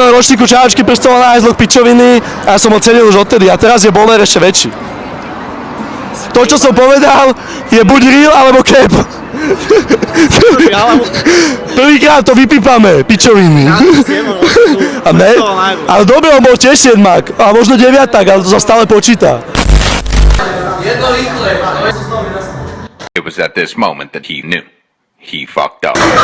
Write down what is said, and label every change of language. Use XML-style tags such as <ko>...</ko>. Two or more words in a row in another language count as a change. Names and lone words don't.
<sk>ročníku čávačky prstov na hajzloch pičoviny a ja som ho cenil už odtedy a teraz je bowler ešte väčší. To, čo som povedal, je buď real, alebo cap. Prvýkrát to vypípame, pičoviny. A ne? Ale dobre, on bol tiež 7-ák, a možno 9-ák, ale to sa stále počíta.</sk> <en>It was at this moment that he knew. He fucked up.</en>